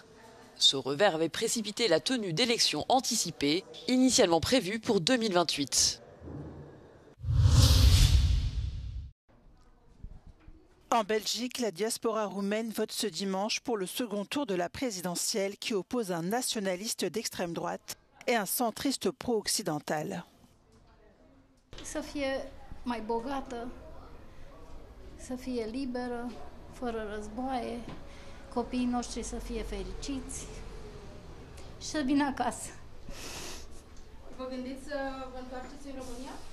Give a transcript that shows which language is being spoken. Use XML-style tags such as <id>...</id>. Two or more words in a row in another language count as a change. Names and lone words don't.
<fr>Ce revers avait précipité la tenue d'élections anticipées, initialement prévues pour 2028. En Belgique, la diaspora roumaine vote ce dimanche pour le second tour de la présidentielle qui oppose un nationaliste d'extrême droite et un centriste pro-occidental.</fr> <ro>Să fie mai bogată, să fie liberă, fără războaie, copiii noștri să fie fericiți și să vină acasă. Vă gândiți să vă întoarceți în România?</ro>